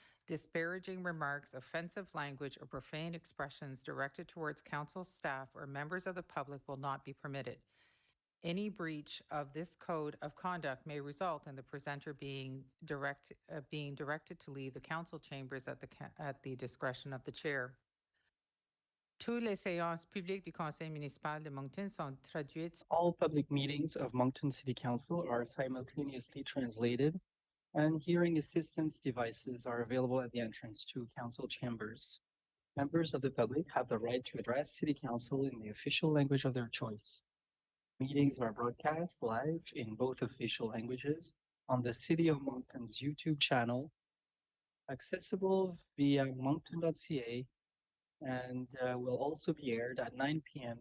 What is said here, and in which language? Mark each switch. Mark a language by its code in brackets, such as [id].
[en] Disparaging remarks, offensive language, or profane expressions directed towards council staff or members of the public will not be permitted. Any breach of this code of conduct may result in the presenter being directed to leave the council chambers at the discretion of the chair. [fr] Toutes les séances publiques du Conseil municipal de Moncton sont traduites. [en] All public meetings of Moncton City Council are simultaneously translated, and hearing assistance devices are available at the entrance to council chambers. Members of the public have the right to address City Council in the official language of their choice. Meetings are broadcast live in both official languages on the City of Moncton's YouTube channel, accessible via moncton.ca, and will also be aired at 9 p.m.